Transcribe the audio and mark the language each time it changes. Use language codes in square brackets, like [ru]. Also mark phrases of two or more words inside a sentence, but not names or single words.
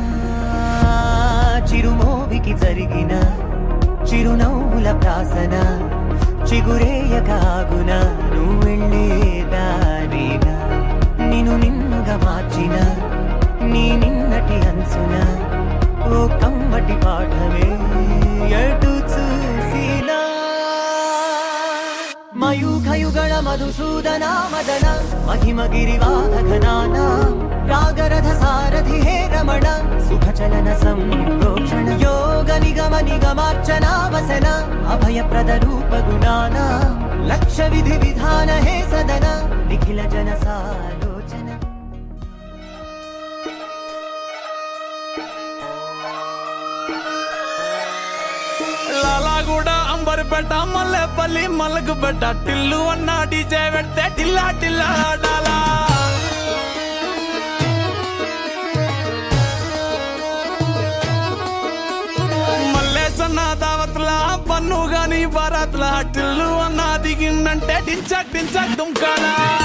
[te] చిరుమోవికి జరిగిన చిరునవ్వుల ప్రాసన చిగురేయకాగున నువ్వెళ్ళేదారిన నిన్ను నిన్నుగా మార్చిన నీ నిన్నటి అంచున ఓ కమ్మటి పాఠమే ఎటు చూసినా మయూఖయుగళ మధుసూదన మదన [sa] महिमगिरिवाहघनानां रागरथसारथि हे रमण सुखचलन सम्प्रोक्षण योग निगम निगमार्चनावसन अभयप्रदरूप गुणानां लक्ष्य विधि विधान हे सदन निखिल जन सालोचन [te] లాలాగూడ అంబర్పేట మల్లెపల్లి మలకపేట టిల్లు అన్న డీజే పెడితే టిల్లా టిల్లా ఆడాలా మల్లేసన్న దావత్ల పన్ను గాని భారత్ల టిల్లు అన్న దిగిందంటే టించక్ టించక్ దుంకాలా